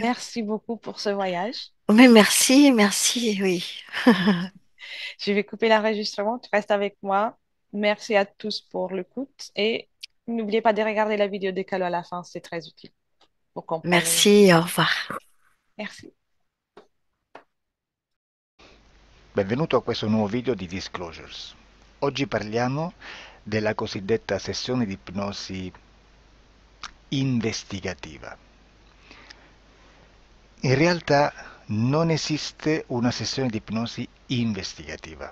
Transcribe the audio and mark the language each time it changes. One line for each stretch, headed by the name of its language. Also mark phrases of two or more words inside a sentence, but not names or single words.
French: Merci beaucoup pour ce voyage. Oui, merci, merci, oui. Je vais couper l'enregistrement. Tu restes avec moi. Merci à tous pour l'écoute et n'oubliez pas de regarder la vidéo de Calo à la fin. C'est très utile pour comprendre mieux. Merci, au revoir. Merci.
Italian: Benvenuto a questo nuovo video di Disclosures. Oggi parliamo della cosiddetta sessione di ipnosi investigativa. In realtà non esiste una sessione di ipnosi investigativa.